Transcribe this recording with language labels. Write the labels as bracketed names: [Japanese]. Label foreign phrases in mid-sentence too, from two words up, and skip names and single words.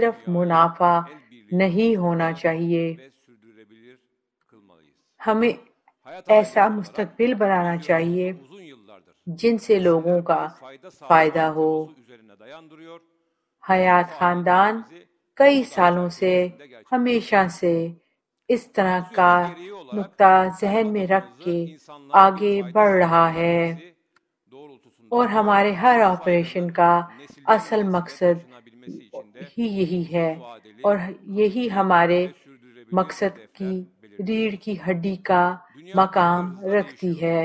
[Urdu] صرف [Turkish] dünyayı [Urdu] منافع [Turkish] el birliğiyle [Urdu] نہیں ہونا [Turkish] oluşturmaya [Urdu] چاہیے، [Turkish] ve sürdürülebilir kılmalıyız. [Urdu] ہمیں [Turkish] hayat [Urdu] ایسا [Turkish] arkadaşı olarak [Urdu] مستقبل بنانا [Turkish] yaşıyoruz [Urdu] چاہیے [Turkish] uzun yıllardır. [Urdu] جن سے لوگوں کا [Turkish] Her fayda [Urdu] فائدہ [Turkish] sağlayan [Urdu] ہو. [Turkish] teması üzerine dayandırıyor. [Urdu] حیات خاندان کئی سالوں سے ہمیشہ سے اس طرح کا نقطہ ذہن میں رکھ کے آگے بڑھ رہا ہے اور ہمارے ہر آپریشن کا اصل مقصد ہی یہی ہے اور یہی ہمارے مقصد کی ریڑھ کی ہڈی کا مقام رکھتی ہے.